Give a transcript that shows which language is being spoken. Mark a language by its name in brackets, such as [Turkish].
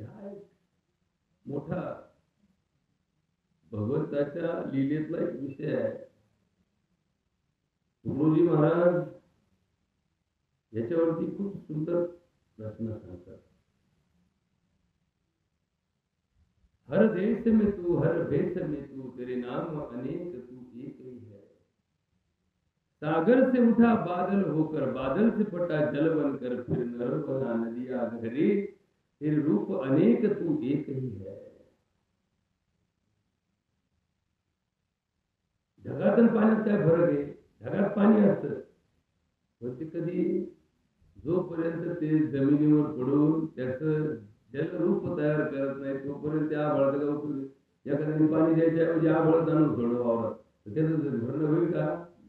[Marathi] हा एक मोठा भगवंताच्या लीलेतला एक विषय आहे. गुरुजी महाराज याच्यावरती खूप सुंदर रचना सांगतात. [Hindi] हर देश में तू, हर भेष में तू, तेरे नाम अनेक तू एक ही है. सागर से उठा बादल होकर, बादल से फटा जल बनकर, फिर नर बना नदिया घरे, तेरे रूप अनेक तू एक ही है. [Marathi] ढगात आणि पाण्यात काय फरक आहे? ढगात पाणी असतं पण ते कधी जोपर्यंत ते जमिनीवर पडून त्याचं जलरूप तयार करत नाही तोपर्यंत त्या आभाळाचा उपयोग. एखाद्याने पाणी द्यायच्याऐवजी आभाळात आणून सोडलं वावरात तर त्याचं भरणं होईल का?